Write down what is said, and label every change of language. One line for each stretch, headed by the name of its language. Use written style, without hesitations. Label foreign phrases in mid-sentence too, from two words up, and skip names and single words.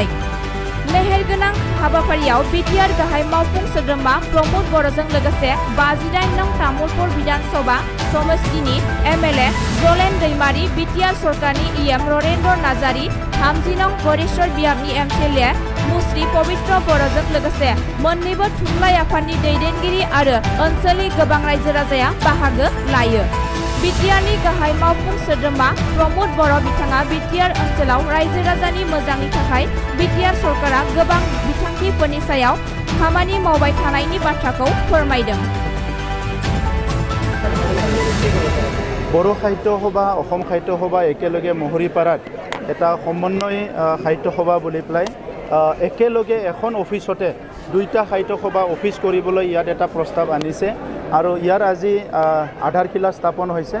Bodo: मेहेरगोनां हाबाफारियाव बिटिआर गाहाय मावफुं सोद्रोमा प्रमद बर'जों लोगोसे 58 नं तामुलपुर बिधान सभा समष्टिनि एमएलए जलेन दैमारी, बिटिआर सरकारनि इएम ररेन्द्र नार्जारी, 30 नं गरेश्वर बियाबनि एमएलए मुस्रि पवित्र बर'जों लोगोसे मोन्नैबो थुनलाइ आफादनि दैदेनगिरि आरो ओनसोलनि गोबां रायजो राजाया बाहागो लायो। बिटिआरनि गाहाय मावफुं सोद्रोमा प्रमद बर' बिथाङा बिटिआर ओनसोलाव रायजो राजानि मोजांनि थाखाय बिटिआर सरकारा गोबां बिथांखिफोरनि सायाव खामानि मावबाय थानायनि बाथ्राखौ फोरमायदों।
Assamese: বড়ো সাহিত্য সভা, অসম সাহিত্য সভা একেলগে মহৰীপাৰাত এটা সমন্বয় সাহিত্য সভা বুলি পেলাই একেলগে এখন অফিচতে দুইটা সাহিত্য সভা অফিচ কৰিবলৈ ইয়াত এটা প্ৰস্তাৱ আনিছে আৰু ইয়াৰ আজি আধাৰশিলা স্থাপন হৈছে।